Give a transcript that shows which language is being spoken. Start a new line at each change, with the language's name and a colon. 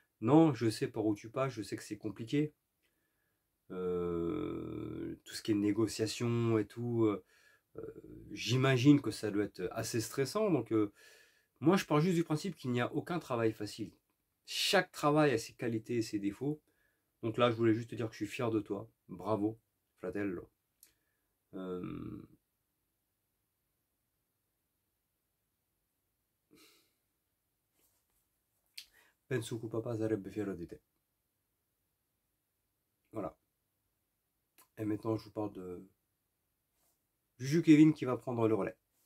French: Non, je sais par où tu passes, je sais que c'est compliqué. Tout ce qui est négociation et tout, j'imagine que ça doit être assez stressant. Donc moi je pars juste du principe qu'il n'y a aucun travail facile. Chaque travail a ses qualités et ses défauts. Donc là je voulais juste te dire que je suis fier de toi.
Italian: Bravo, fratello. Euh, Penso che papà sarebbe fiero di te.
French: Voilà. Et maintenant, je vous parle de Juju Kevin qui va prendre le relais.